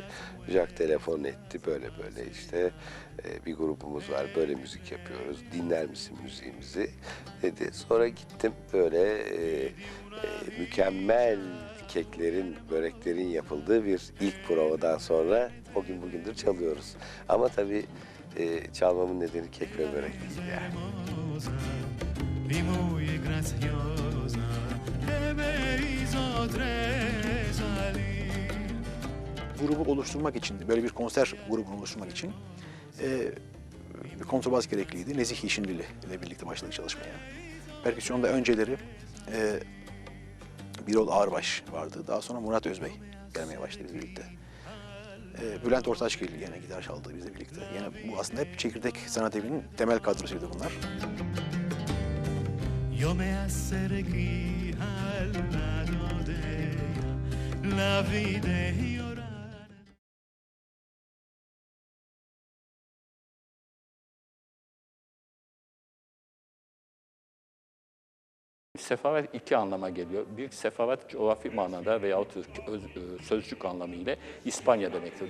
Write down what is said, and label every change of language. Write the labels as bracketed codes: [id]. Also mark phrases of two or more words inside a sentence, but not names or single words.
[tr] Jacques telefon etti, böyle işte bir grubumuz var, böyle müzik yapıyoruz, dinler misin müziğimizi dedi. Sonra gittim, böyle mükemmel keklerin, böreklerin yapıldığı bir ilk provadan sonra o gün bugündür çalıyoruz. Ama tabii çalmamın nedeni kek ve börek değil yani. [lad] Di muy graziosa e me hizo tresalir. [tr] Grubu oluşturmak için, böyle bir konser grubunu oluşturmak için bir kontrabas gerekliydi. Nezih Yeşilli ile birlikte başladık çalışmaya. Perküsyonda önceleri Birol Ağırbaş vardı. Daha sonra Murat Özbey gelmeye başladı bizle birlikte. Bülent Ortaçgil yine gitar çaldı bizle birlikte. Yine bu aslında hep Çekirdek Sanat Evi'nin temel kadrosuydu bunlar. [lad] Yo me acerqué al lado de ella, la vi de llorar. [tr] Sefavet iki anlama geliyor. Bir, sefavet coğrafi manada veyahut sözcük anlamıyla İspanya demektir.